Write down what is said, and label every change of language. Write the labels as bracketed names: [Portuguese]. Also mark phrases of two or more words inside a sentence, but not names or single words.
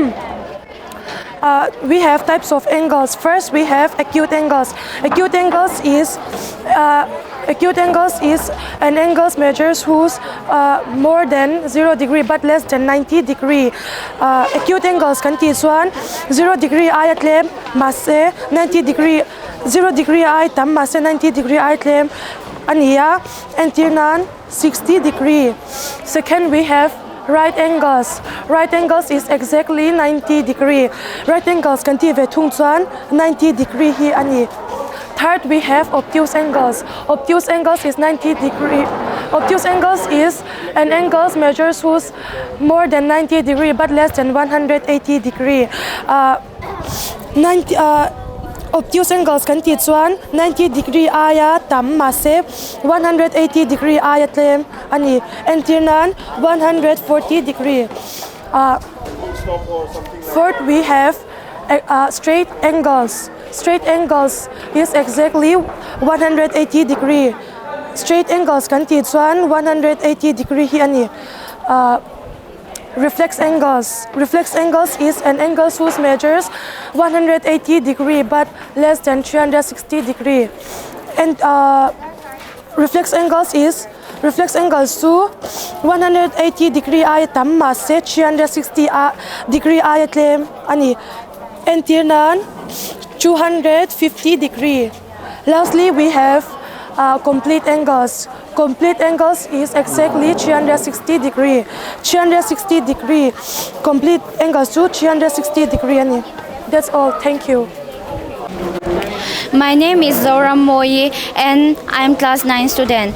[English] We have types of angles. First, we have acute angles. Acute angles is an angle measures whose more than 0 degree but less than 90 degree. Acute angles [Mizo] kan ti chuan 0 degree ai atlem mase 90 degree 0 degree ai tam mase 90 degree ai atlem ania antirnan 60 degree. [English] Second, we have right angles. Right angles is exactly 90 degree. Right angles [Mizo] kan ti ve thung chuan 90 degree hi ani. [English] Third, we have obtuse angles. Obtuse angles is 90 degree. Obtuse angles is an angle measures whose more than 90 degree but less than 180 degree. Obtuse angles [Mizo] kan ti chuan 90 degree aya tam mase 180 degree aya tlem ani antirnan 140 degree. [English] Fourth, we have straight angles. Straight angles is exactly 180 degree. Straight angles [Mizo] kan ti chuan 180 degree hi ani. [English] Reflex angles. Reflex angles is an angle whose measures 180 degree but less than 360 degree. [Mizo] And [English] reflex angles [Mizo] to 180 degree ay tam mase 360 degree ay tlem ani. Antirnan 250 degree. [English] Lastly, we have complete angles. Complete angles is exactly 360 degree. 360 degree. Complete angles to 360 degree. That's all. Thank you. My name is Zora Moyi and I'm class 9 student.